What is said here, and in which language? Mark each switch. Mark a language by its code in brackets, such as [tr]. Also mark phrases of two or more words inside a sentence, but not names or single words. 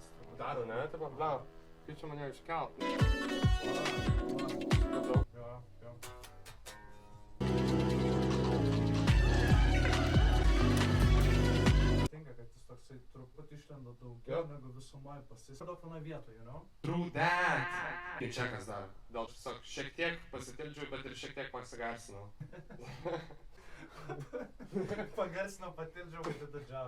[lt] Daro, ne? Taip, bla. Kaip čia mane iškelt? Jo. Tinka, kad jis toksai truputį išlenda daugiau negu visumai pasisėdo vieną vietą, [en] you know? True that! [lt] Kaip čia kas daro? Dėl tiesiog šiek tiek pasitildžiau, bet ir šiek tiek pasigarsinau. Pagarsinau, patildžiau, [en] but did the job.